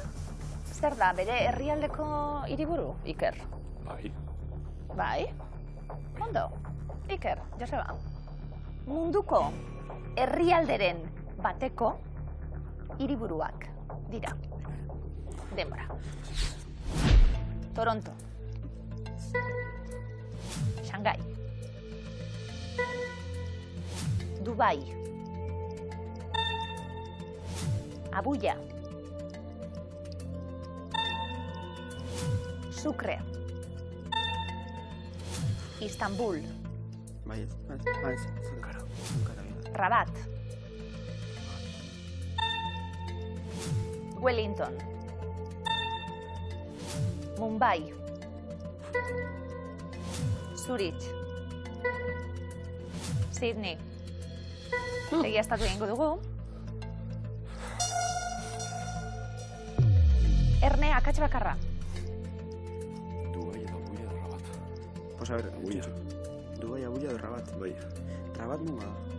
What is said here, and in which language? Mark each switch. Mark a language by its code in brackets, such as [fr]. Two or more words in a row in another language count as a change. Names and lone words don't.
[eu] Zer da, bere herrialdeko hiriburu, Iker? Bai? Ondo, Iker, Joseba. Munduko herrialderen bateko hiriburuak dira. Denbora. Toronto. Shanghai. Dubai. Abulla. Sucre. Istanbul. Rabat. Wellington. Mumbai. Zurich. Sydney. Egiaztatu egingo dugu. Erne, akats bakarra. Dubai, Abulla edo Rabat. [es] Pues a ver, [eu] Dubai, Abulla edo Rabat. Bai. Rabat nunga.